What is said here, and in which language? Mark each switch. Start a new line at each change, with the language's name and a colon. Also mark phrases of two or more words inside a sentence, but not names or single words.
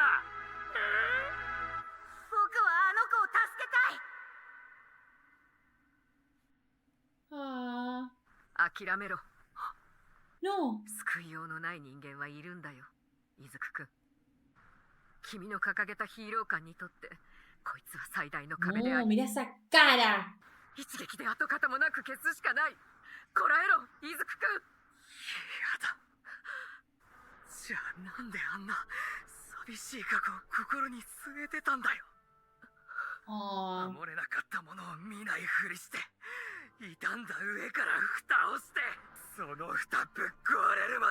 Japanese: 僕はあの子を助けたい。 Ah. 諦めろ。
Spanish: No.
Japanese: 救いようのない人間はいるんだよ、イズク君。君の掲げたヒーロー感にとってこいつは最大の壁であ
Spanish: No,
Japanese: り、
Spanish: mira esa cara.
Japanese: 一撃で跡形もなく消すしかない。こらえろ、イズク君。やだ。じゃあなんであんな寂しい過去を心に据えてたんだよ。 Oh. 守れなかったものを見ないふりして、傷んだ上から蓋をして、その蓋ぶっ壊れるまで